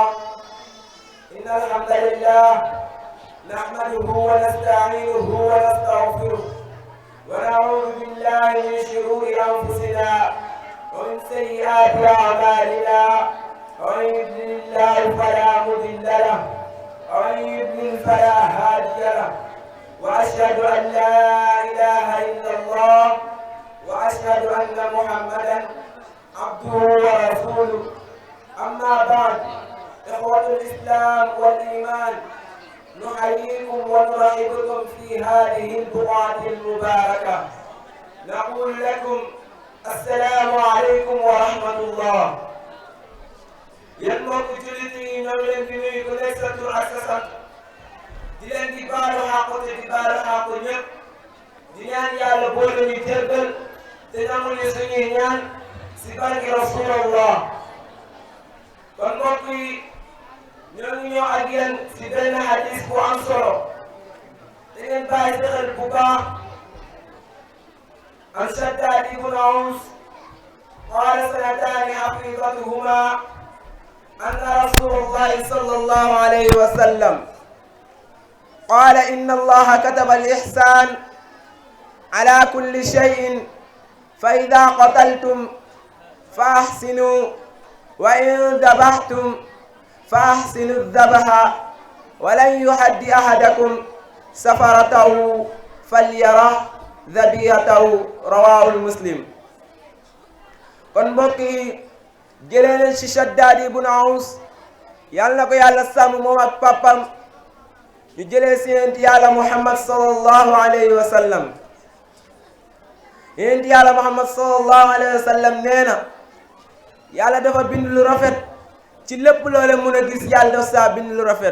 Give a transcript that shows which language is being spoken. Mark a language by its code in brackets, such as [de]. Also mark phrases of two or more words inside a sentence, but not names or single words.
[ar] إن الحمد لله نحمده ونستعينه ونستغفره ونعوذ بالله من شرور أنفسنا ومن سيئات أعمالنا ومن يضلل الله فلا مضل له ومن يضلل فلا هادي له وأشهد أن لا إله إلا الله وأشهد أن محمدا عبده ورسوله. أما بعد إخوة الإسلام والإيمان نحييكم ونرحبكم في هذه البقعة المباركة. نقول لكم السلام عليكم ورحمة الله. [wo] yéen mbokk jullit yi ñoo ngi leen di nuyu ku nekk sa tur ak sa sant di leen di baalu xàq te di baalu xàq ñëpp di ñaan yàlla boole ñu jéggal te nangul ñu suñuy ñaan si barke Rasulallah. kon mbokk yi ñoo ngi ñëw ak yéen si benn hadis bu am solo te ngeen bàyyi si xel bu baax. [ar] عن شداد بن أوس قال سنتان حقيقتهما أن رسول الله صلى الله عليه وسلم قال إن الله كتب الإحسان على كل شيء فإذا قتلتم فأحسنوا وإن ذبحتم فأحسنوا الذبح ولن يحد أحدكم سفرته فليرى ذبيحته رواه مسلم. [wo] kon mbokk yi jëlee leen ci Shaddaad ibn Aws yàlla na ko yàlla sàmm moom ak papam ñu jëlee ci yonent yàlla Muhammad [ar] صلى الله عليه وسلم. [wo] yonent yàlla Muhammad [ar] صلى الله عليه وسلم [wo] nee na yàlla dafa bind lu rafet ci lépp loole mun a gis yàlla daf saa bind lu rafet.